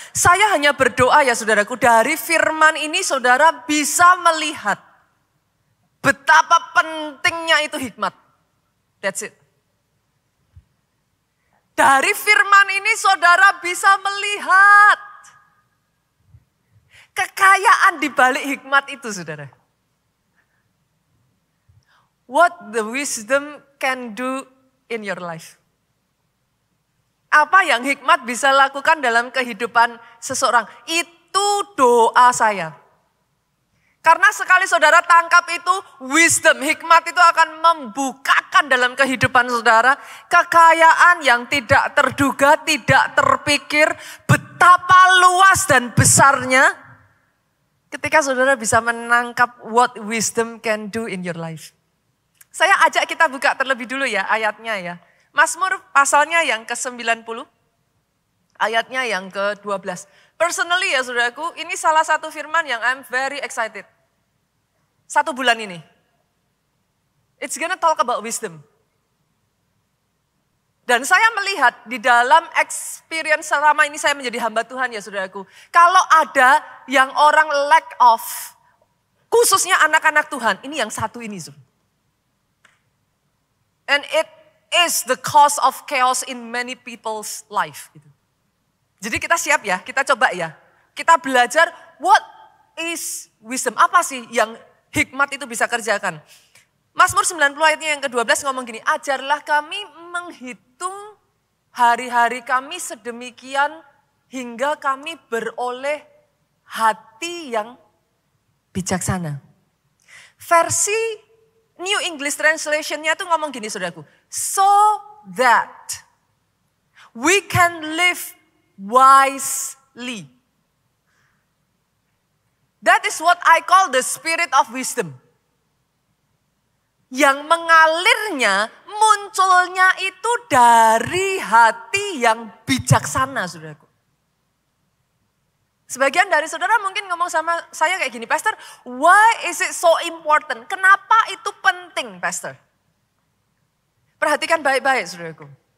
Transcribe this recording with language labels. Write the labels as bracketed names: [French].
[Indonesian] Saya hanya berdoa ya saudaraku. Dari firman ini saudara bisa melihat betapa pentingnya itu hikmat. [English] That's it. [Indonesian] Dari firman ini saudara bisa melihat kekayaan di balik hikmat itu saudara. [English] What the wisdom can do in your life. [Indonesian] Apa yang hikmat bisa lakukan dalam kehidupan seseorang. Itu doa saya. Karena sekali saudara tangkap itu, wisdom, hikmat itu akan membukakan dalam kehidupan saudara kekayaan yang tidak terduga, tidak terpikir, betapa luas dan besarnya ketika saudara bisa menangkap [English] what wisdom can do in your life. [Indonesian] Saya ajak kita buka terlebih dulu ya ayatnya ya. Mazmur pasalnya yang ke-90, ayatnya yang ke-12. Personally ya saudaraku, ini salah satu firman yang [English] I'm very excited. [Indonesian] 1 bulan ini. [English] It's gonna talk about wisdom. [Indonesian] Dan saya melihat di dalam experience selama ini saya menjadi hamba Tuhan ya saudaraku. Kalau ada yang orang lack of, khususnya anak-anak Tuhan, ini yang satu ini. [English] And it is the cause of chaos in many people's life. [Indonesian] Jadi kita siap ya, kita coba ya. Kita belajar [English] what is wisdom. [Indonesian] Apa sih yang hikmat itu bisa kerjakan. Mazmur 90 ayatnya yang ke-12 ngomong gini. Ajarlah kami menghitung hari-hari kami sedemikian hingga kami beroleh hati yang bijaksana. Versi New English Translation-nya tuh ngomong gini saudaraku. [English] So that we can live wisely. That is what I call the spirit of wisdom. [Indonesian] Yang mengalirnya, munculnya itu dari hati yang bijaksana saudaraku. Sebagian dari saudara mungkin ngomong sama saya kayak gini, Pastor, [English] why is it so important? [Indonesian] Kenapa itu penting, Pastor? Perhatikan baik-baik, saudaraku.